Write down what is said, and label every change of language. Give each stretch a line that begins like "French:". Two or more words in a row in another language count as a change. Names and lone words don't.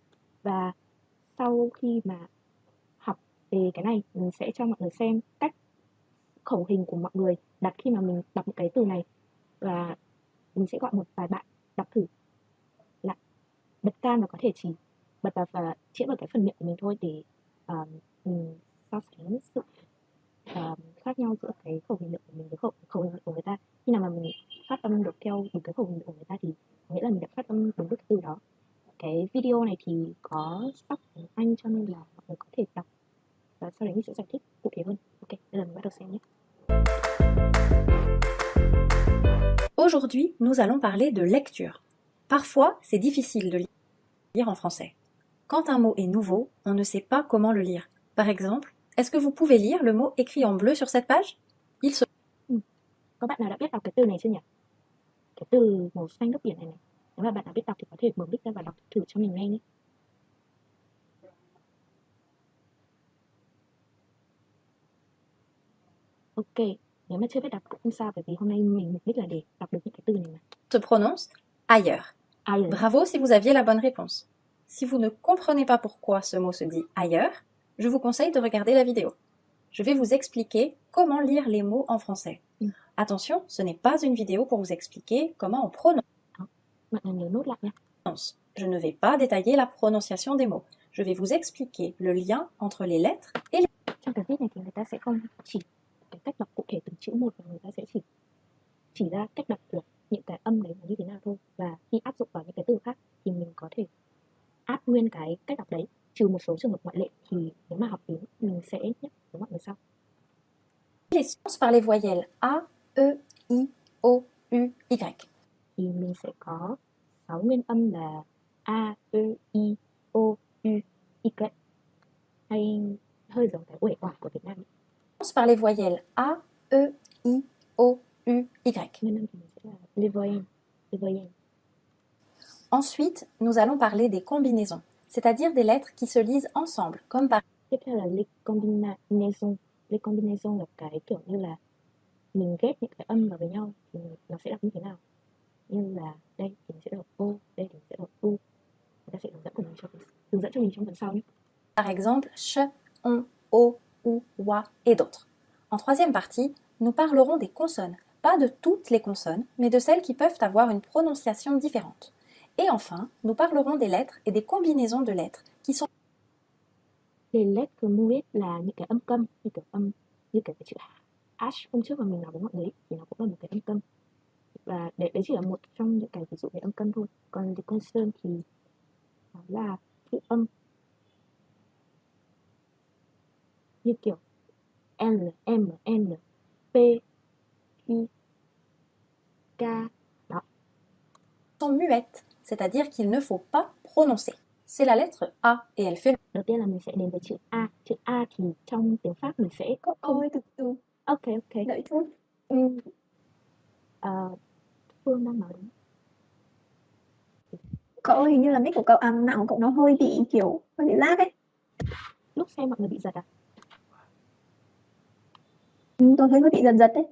Vietnamese: Và sau khi mà học về cái này, mình sẽ cho mọi người xem cách khẩu hình của mọi người đặt khi mà mình đọc một cái từ này, và mình sẽ gọi một vài bạn đọc thử lại, bật cam và có thể chỉ bật vào và chĩa vào cái phần miệng của mình thôi để mình so sánh sự khác nhau giữa cái khẩu hình miệng của mình với khẩu hình miệng của người ta. Khi nào mà mình phát âm được theo đúng cái khẩu hình miệng của người ta thì nghĩa là mình video này thì có sub tiếng Anh cho nên là mọi người có thể đọc và sau đấy mình sẽ giải thích cụ thể hơn. Ok, bây giờ mình bắt đầu xem nhé.
French: Aujourd'hui, nous allons parler de lecture. Parfois, c'est difficile de lire en français. Quand un mot est nouveau, on ne sait pas comment le lire. Par exemple, est-ce que vous pouvez lire le mot écrit en bleu sur cette page? Il se
Vietnamese: Có bạn nào đã biết đọc cái từ này chưa nhỉ? Cái từ màu xanh nước biển này này. Nếu mà bạn nào biết đọc thì có thể mở mic ra và đọc thử cho mình nghe nhé. Ok, nếu mà chưa biết đọc cũng không sao bởi vì hôm nay mình mục đích là để đọc được những cái từ này mà.
French: se prononce ailleurs. Ailleurs. Bravo si vous aviez la bonne réponse. Si vous ne comprenez pas pourquoi ce mot se dit ailleurs, je vous conseille de regarder la vidéo. Je vais vous expliquer comment lire les mots en français. Attention, ce n'est pas une vidéo pour vous expliquer comment on prononce.
Vietnamese: Mọi người nhớ nốt lại nha.
French: Je ne vais pas détailler la prononciation des mots. Je vais vous expliquer le lien entre les lettres et les...
Vietnamese: Trong cái viết này thì người ta sẽ không chỉ cái cách đọc cụ thể từng chữ một mà người ta sẽ chỉ ra cách đọc của những cái âm đấy là như thế nào thôi, và khi áp dụng vào những cái từ khác thì mình có thể áp nguyên cái cách đọc đấy, trừ một số trường hợp ngoại lệ thì nếu mà học tiếng mình sẽ nhắc với mọi người sau.
French: les sons par les voyelles A, E, I, O, U, Y.
Vietnamese: Thì mình sẽ có 6 nguyên âm là A, E, I, O, U, Y, hay hơi giống cái uể oải của Việt Nam.
French: Sons par les voyelles A, E, I, O, U, Y.
Vietnamese: Nguyên âm thì mình sẽ là
French: les voyelles. Ensuite, nous allons parler des combinaisons, c'est-à-dire des lettres qui se lisent ensemble, comme par
Vietnamese: Tiếp theo là
French: les combinaisons. Les combinaisons
Vietnamese: là cái kiểu như là mình ghép những cái âm vào với nhau thì nó sẽ đọc như thế nào. Như là đây thì mình sẽ đọc O, đây thì mình sẽ đọc U. Người ta sẽ hướng dẫn cho mình trong phần sau nhé.
French: par exemple ch, on, o, u, wa et d'autres. En troisième partie, nous parlerons des consonnes, pas de toutes les consonnes, mais de celles qui peuvent avoir une prononciation différente. Et enfin, nous parlerons des lettres et des combinaisons de lettres qui sont Les lettres muettes
Vietnamese: là những cái âm câm, như kiểu như cái chữ H hôm trước mà mình nói với mọi người thì nó cũng là một cái âm câm. Và đấy chỉ là một trong những cái ví dụ về âm câm thôi. Còn
French: les consonnes
Vietnamese: thì nó là phụ âm, như kiểu L, M, N, P, Q, K. Đó.
French: sont muettes, c'est-à-dire qu'il ne faut pas prononcer. C'est la lettre A et elle fait
Vietnamese: Đầu tiên là mình sẽ đến với chữ A. Chữ A thì trong tiếng Pháp mình sẽ Cậu ơi từ từ Ok. đợi chút. Phương đang nói đúng. Cậu ơi, hình như là mic của cậu, mạng của cậu nó hơi bị kiểu hơi bị lag ấy. Lúc xem mọi người bị giật à? Tôi thấy hơi bị giật đấy.